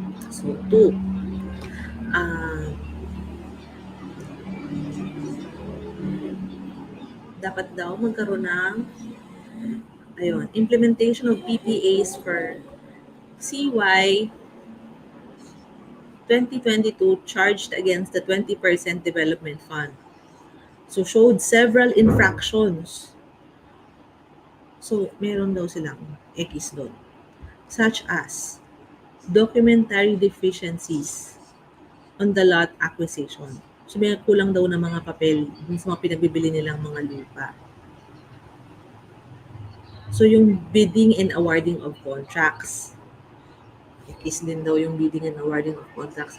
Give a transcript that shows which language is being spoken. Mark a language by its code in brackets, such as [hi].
[en] So, two, uh, [tl] dapat daw magkaroon ng [en] implementation of PPAs for CY 2022 charged against the 20% development fund. So, showed several infractions. So, [tl] meron daw silang X doon. [en] Such as documentary deficiencies on the lot acquisition. [tl] So, may kulang daw ng mga papel dun sa mga pinagbibili nilang mga lupa. [en] So, yung bidding and awarding of contracts. X [tl] din daw yung [en] bidding and awarding of contracts.